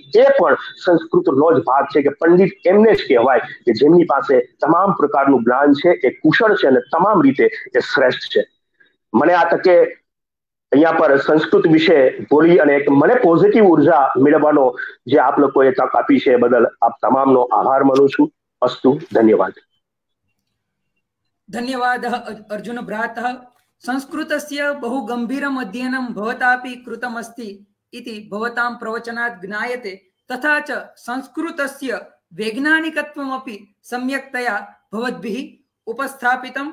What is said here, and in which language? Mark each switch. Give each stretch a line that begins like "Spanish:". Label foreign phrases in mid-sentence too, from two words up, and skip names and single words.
Gujarati: એ પણ સંસ્કૃતનો જ ભાગ છે કે પંડિત એમને જ કહેવાય કે જેમની પાસે તમામ પ્રકારનું જ્ઞાન છે, એ કુશળ છે અને તમામ રીતે એ શ્રેષ્ઠ છે. મને આ તકે અહીંયા પર સંસ્કૃત વિશે બોલી અને એક મને પોઝિટિવ ઉર્જા મેળવવાનો જે આપ લોકોએ તક આપી છે એ બદલ આપ તમામનો આભાર માનું છું. અસ્તુ, ધન્યવાદ.
Sanskrit: धन्यवादः अर्जुन भ्रातः. संस्कृतस्य बहु गंभीरम् अध्ययनं भवतापि कृतमस्ति इति भवतां प्रवचनात् ज्ञायते. तथा च संस्कृतस्य वैज्ञानिकत्वमपि सम्यक्तया भवद्भिः उपस्थापितम्.